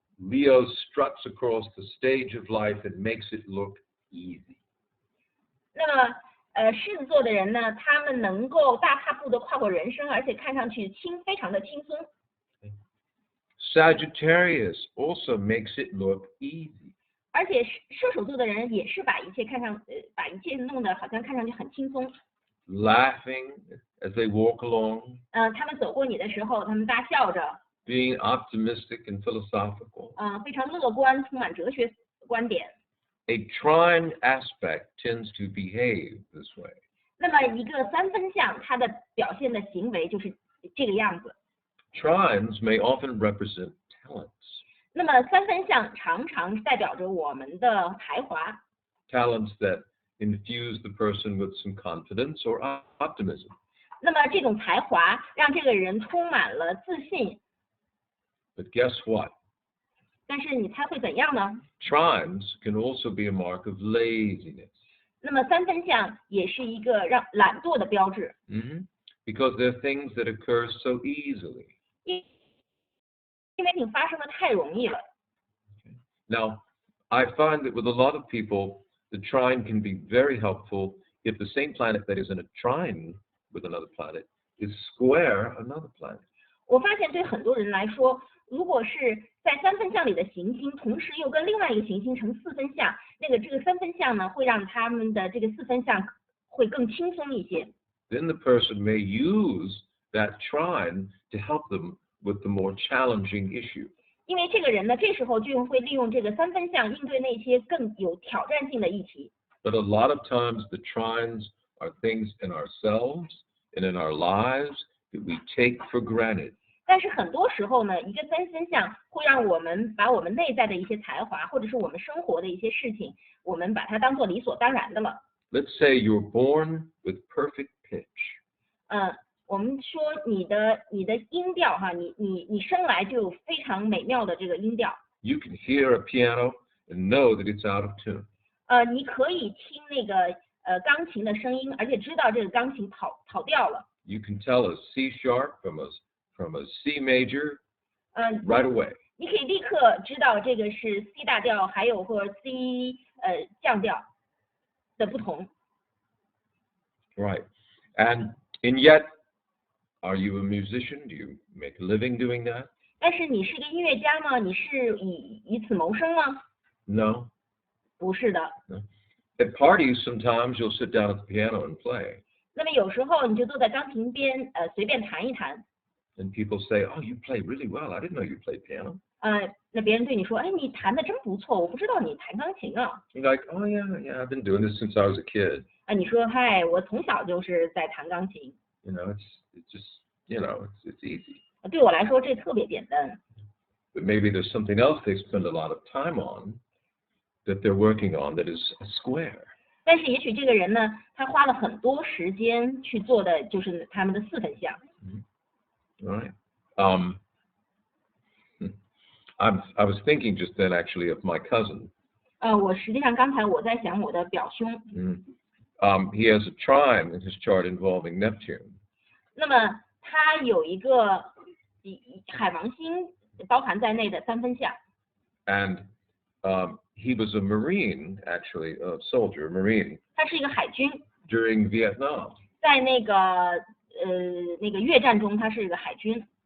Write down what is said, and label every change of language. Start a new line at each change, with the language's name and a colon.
English: Leo struts across the stage of life and makes it look easy.
Chinese: 那么狮子座的人呢，他们能够大踏步的跨过人生，而且看上去非常的轻松。
English: Sagittarius also makes it look easy.
Chinese: 而且射手座的人也是把一切把一切弄得好像看上去很轻松。
English: Laughing as they walk along.
Chinese: 他们走过你的时候，他们大笑着。
English: Being optimistic and philosophical.
Chinese: 非常乐观，充满哲学观点。
English: A trine aspect tends to behave this way.
Chinese: 那么一个3分相，它的表现的行为就是这个样子。
English: Trines may often represent talents.
Chinese: 那么3分相常常代表着我们的才华。
English: Talents that infuse the person with some confidence or optimism.
Chinese: 那么这种才华让这个人充满了自信。
English: But guess what?
Chinese: 但是你猜会怎样呢？
English: Trines can also be a mark of laziness.
Chinese: 那么3分相也是一个懒惰的标志。
English: Because they're things that occur so easily.
Chinese: 因为你发生的太容易了。
English: Now, I find that with a lot of people, the trine can be very helpful if the same planet that is in a trine with another planet is square another planet.
Chinese: 我发现对很多人来说，如果是在3分相里的行星，同时又跟另外一个行星成4分相，这个3分相呢，会让他们的这个4分相会更轻松一些。
English: Then the person may use that trine to help them with the more challenging issue.
Chinese: 因为这个人呢，这时候就会利用这个3分相应对那些更有挑战性的议题。
English: But a lot of times the trines are things in ourselves and in our lives that we take for granted.
Chinese: 但是很多时候呢，一个3分相会让我们把我们内在的一些才华，或者是我们生活的一些事情，我们把它当做理所当然的了。
English: Let's say you're born with perfect pitch.
Chinese: 我们说你的音调哈，你生来就有非常美妙的这个音调。
English: You can hear a piano and know that it's out of tune.
Chinese: 你可以听那个钢琴的声音，而且知道这个钢琴跑调了。
English: You can tell a C sharp from a C major right away.
Chinese: 你可以立刻知道这个是 C 大调，还有或者 C 降调的不同。
English: Right. And yet, are you a musician? Do you make a living doing that?
Chinese: 但是你是个音乐家吗？你是以此谋生吗？
English: No.
Chinese: 不是的。
English: No. At parties, sometimes you'll sit down at the piano and play.
Chinese: 那么有时候你就坐在钢琴边，随便弹一弹。
English: And people say, "Oh, you play really well. I didn't know you played piano."
Chinese: 那别人对你说，哎，你弹的真不错，我不知道你弹钢琴啊。
English: You're like, "Oh yeah, I've been doing this since I was a kid."
Chinese: 你说，嗨，我从小就是在弹钢琴。
English: You know, it's just, it's easy.
Chinese: 对我来说，这特别简单。
English: But maybe there's something else they spend a lot of time on that they're working on that is a square.
Chinese: 但是也许这个人呢，他花了很多时间去做的就是他们的四分相。
English: Right. I was thinking just then actually of my cousin.
Chinese: 我实际上刚才我在想我的表兄。
English: He has a trine in his chart involving Neptune.
Chinese: 那么他有一个海王星包含在内的三分相。
English: And he was a Marine, actually, a soldier, a Marine.
Chinese: 他是一个海军。
English: During Vietnam.
Chinese: 在那个越战中，他是一个海军。